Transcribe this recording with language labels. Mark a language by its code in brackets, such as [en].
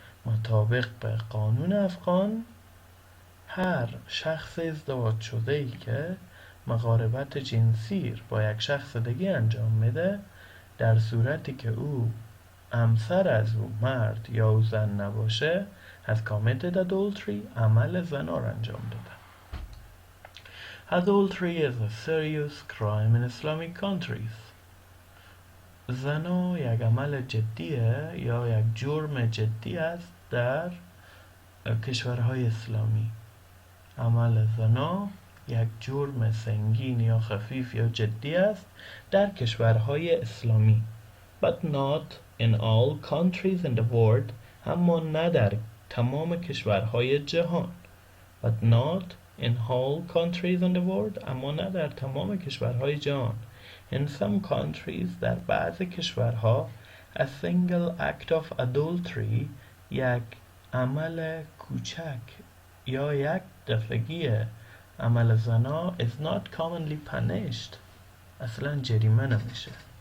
[fa] مطابق به قانون افغان، هر شخص ازدواج شده ای که مقاربت جنسی با یک شخص دیگه انجام میده، در صورتی که او همسر از او مرد یا او زن نباشه، [en] has committed adultery، [fa] عمل زنا را انجام داده. [en] Adultery is a serious crime in Islamic countries. [fa] زنا یک عمل جدیه یا یک جرم جدی است در کشورهای اسلامی. عمل زنا یک جرم سنگین یا خفیف یا جدی است در کشورهای اسلامی. [en] But not in all countries in the world، [fa] اما نه در تمام کشورهای جهان. [en] But not in all countries in the world، [fa] اما نه در تمام کشورهای جهان. [en] In some countries، [fa] در بعضی کشورها، [en] a single act of adultery، [fa] یک عمل کوچک یا یک دفعگی عمل زنا [en] is not commonly punished، [fa] اصلا جریمه نمیشه.